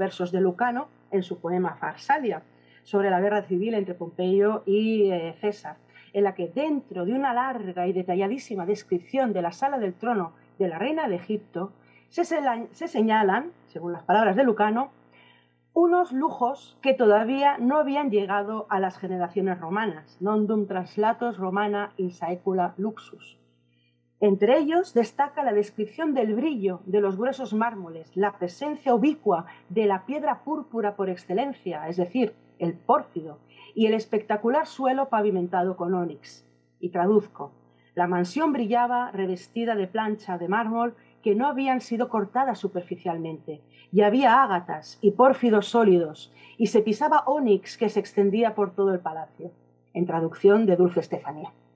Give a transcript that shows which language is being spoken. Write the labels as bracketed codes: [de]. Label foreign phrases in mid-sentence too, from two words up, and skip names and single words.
[es] versos de Lucano, en su poema Farsalia, sobre la guerra civil entre Pompeyo y César, en la que dentro de una larga y detalladísima descripción de la sala del trono de la reina de Egipto, se señalan, según las palabras de Lucano, unos lujos que todavía no habían llegado a las generaciones romanas, [la] non dum translatos romana in saecula luxus. [es] Entre ellos destaca la descripción del brillo de los gruesos mármoles, la presencia ubicua de la piedra púrpura por excelencia, es decir, el pórfido, y el espectacular suelo pavimentado con ónix. Y traduzco: la mansión brillaba revestida de plancha de mármol que no habían sido cortadas superficialmente, y había ágatas y pórfidos sólidos, y se pisaba ónix que se extendía por todo el palacio, en traducción de Dulce Estefanía.